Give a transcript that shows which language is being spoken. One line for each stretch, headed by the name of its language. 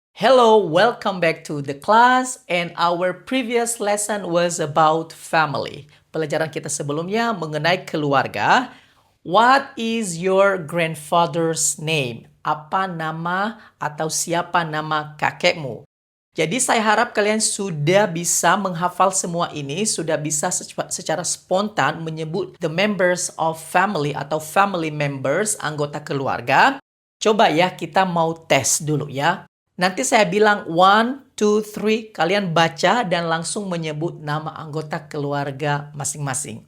English: Hello, welcome back to the class, and our previous lesson was about family.
Indonesian: Pelajaran kita sebelumnya mengenai keluarga.
English: What is your grandfather's name?
Indonesian: Apa nama atau siapa nama kakekmu? Jadi saya harap kalian sudah bisa menghafal semua ini, sudah bisa secara spontan menyebut
English: the members of family
Indonesian: atau family members, anggota keluarga. Coba ya, kita mau tes dulu ya. Nanti saya bilang 1, 2, 3, kalian baca dan langsung menyebut nama anggota keluarga masing-masing.